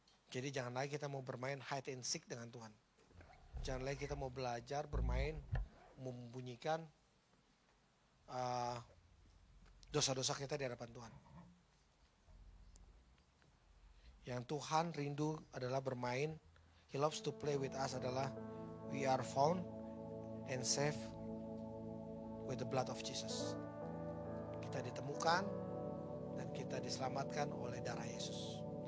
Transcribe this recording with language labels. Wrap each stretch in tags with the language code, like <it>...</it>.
<id>Jadi jangan lagi kita mau bermain</id> <en>hide and seek</en> <id>dengan Tuhan. Jangan lagi kita mau belajar bermain membunyikan dosa-dosa kita di hadapan Tuhan. Yang Tuhan rindu adalah bermain.</id> <en>He loves to play with us</en> <id>adalah</id> <en>we are found and saved with the blood of Jesus.</en> <id>Kita ditemukan dan kita diselamatkan oleh darah Yesus.</id>